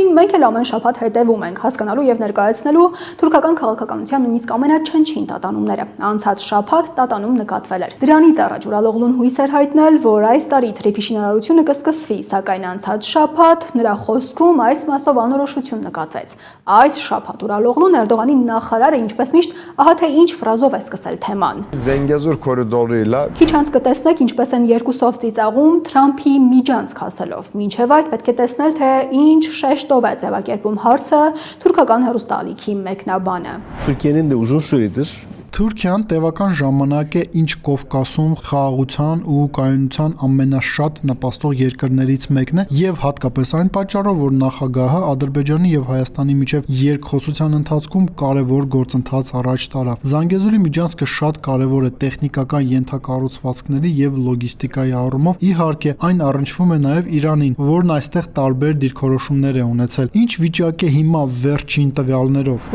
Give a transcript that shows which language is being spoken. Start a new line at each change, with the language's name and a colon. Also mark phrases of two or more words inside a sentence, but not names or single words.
Armenian: մենք էլ ամեն շաբաթ հետևում ենք հասկանալու եւ ներկայացնելու թուրքական քաղաքականության նույնիսկ ամենաչնչին տատանումները։ Անցած շաբաթ տատանում նկատվել էր։ Դրանից առաջ Ուրալօղլուն հույս էր հայտնել, որ այս տարի թրիփի շինարարությունը կսկսվի, սակայն անցած շաբաթ նրա խոսքում այս մասով անորոշություն նկատվեց։ Այս շաբաթ Ուրալօղլուն Էրդողանի նախարարը ինչպես միշտ ահա թե ինչ ֆրազով է սկսել թեման։
Turkish: Zengezur koridoruyla
Armenian: Քիչ անց տեսնեք ինչպես են երկուսով ծիծաղում Թրամփի միջանցք հասելով։ Մինչև այդ պետք է տեսնել, թե ինչ շեշտով է ձևակերպում հարցը թուրքական հեռուստաալիքի մեկնաբանը։
Turkish: Türkiye'nin de uzun süredir
Armenian: Թուրքիան տևական ժամանակ է ինչ Կովկասում խաղաղության ու կայունության ամենաշատ նպաստող երկրներից մեկն է եւ հատկապես այն պատճառով, որ նախագահը Ադրբեջանի եւ Հայաստանի միջև երկխոսության ընթացքում կարևոր գործընթաց առաջ տարավ։ Զանգեզուրի միջանցքը շատ կարևոր է տեխնիկական ենթակառուցվածքների եւ լոգիստիկայի առումով։ Իհարկե, այն առնչվում է նաեւ Իրանին, որն այստեղ տարբեր դիրքորոշումներ է ունեցել։ Ինչ վիճակ է հիմա վերջին տվյալներով։